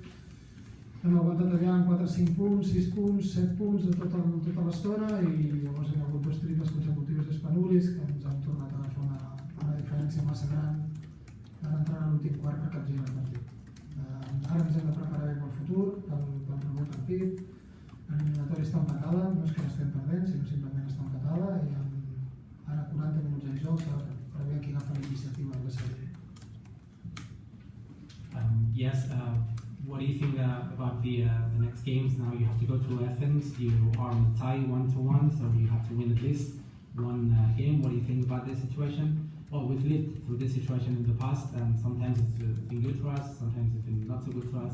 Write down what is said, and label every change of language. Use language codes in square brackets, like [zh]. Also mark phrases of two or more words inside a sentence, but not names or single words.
[ca] Hem aguantat allà en 4-5 punts, 6 punts, 7 punts de tota l'estona i llavors hem hagut 2 triples consecutius d'Espanulis que ens han tornat a fer una diferència massa gran per entrar a l'últim quart per capgirar el partit. Ara ens hem de preparar bé pel futur, pel proper partit. L'eliminatori està empatada, no és que l'estem perdent, sinó simplement està empatada i ara 40 minuts de joc per veure qui agafa la iniciativa de la sèrie. [en] Yes, what do you think about the next games? Now you have to go to Athens, you are on a tie 1-1, so you have to win at least one game. What do you think about this situation? Well, we've lived through this situation in the past, and sometimes it's been good for us, sometimes it's been not so good for us.